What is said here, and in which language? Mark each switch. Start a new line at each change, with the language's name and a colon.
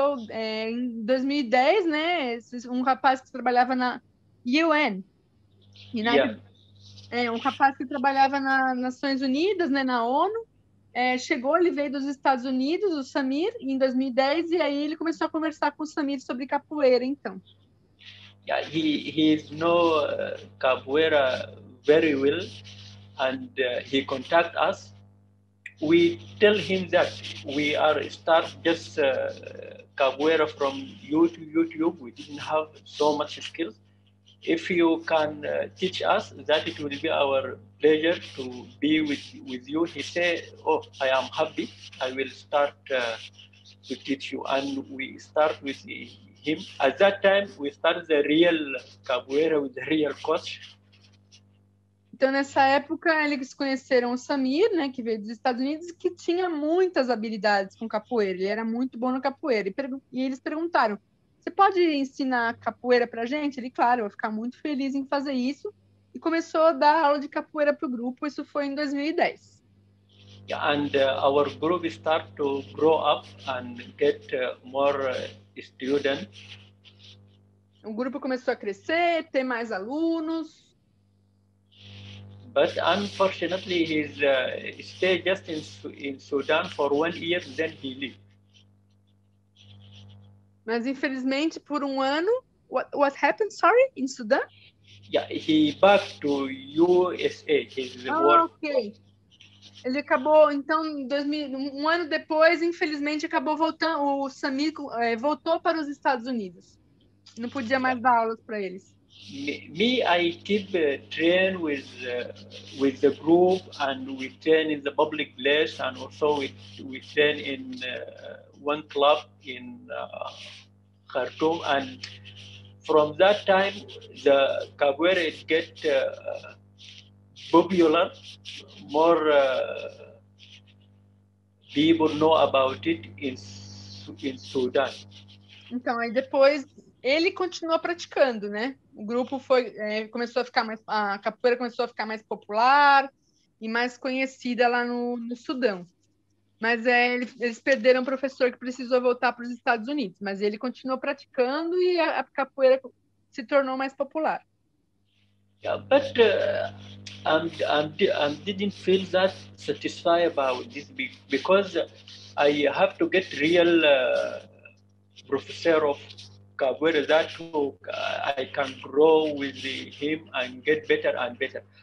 Portuguese: Em 2010, né, um rapaz que trabalhava na UN, um rapaz que trabalhava nas Nações Unidas, né, na ONU, chegou, ele veio dos Estados Unidos, o Samir, em 2010, e aí ele começou a conversar com o Samir sobre capoeira, então.
English: Yeah, he knows capoeira very well, and he contact us. We tell him that we are start just capoeira from YouTube. We didn't have so much skills. If you can teach us, that it will be our pleasure to be with you. He said, "Oh, I am happy. I will start to teach you." And we start with him. At that time, we started the real capoeira with the real coach.
Portuguese: Então, nessa época, eles conheceram o Samir, né, que veio dos Estados Unidos, que tinha muitas habilidades com capoeira. Ele era muito bom no capoeira. E eles perguntaram, você pode ensinar capoeira para a gente? Ele, claro, eu vou ficar muito feliz em fazer isso. E começou a dar aula de capoeira para o grupo. Isso foi em 2010.
English: And our group start to grow up and get more students.
Portuguese: O grupo começou a crescer, ter mais alunos.
English: But unfortunately, he stayed just in Sudan for 1 year, then he left.
Portuguese: Mas infelizmente, por um ano,
English: what happened? Sorry, in Sudan? Yeah, he back to USA. His work. Ok.
Portuguese: Ele acabou, então, um ano depois, infelizmente, acabou voltando. O Samir voltou para os Estados Unidos. Não podia mais dar aulas para eles.
English: Me, I keep train with the group, and we train in the public place, and also we train in one club in Khartoum. And from that time, the capoeira get popular, more people know about it in Sudan.
Portuguese: Então, aí depois ele continuou praticando, né? O grupo começou a ficar a capoeira começou a ficar mais popular e mais conhecida lá no Sudão. Mas eles perderam um professor que precisou voltar para os Estados Unidos, mas ele continuou praticando e a capoeira se tornou mais popular.
English: Yeah, but I didn't feel that satisfied about this because I have to get real professor of capoeira that I can grow with him and get better and better.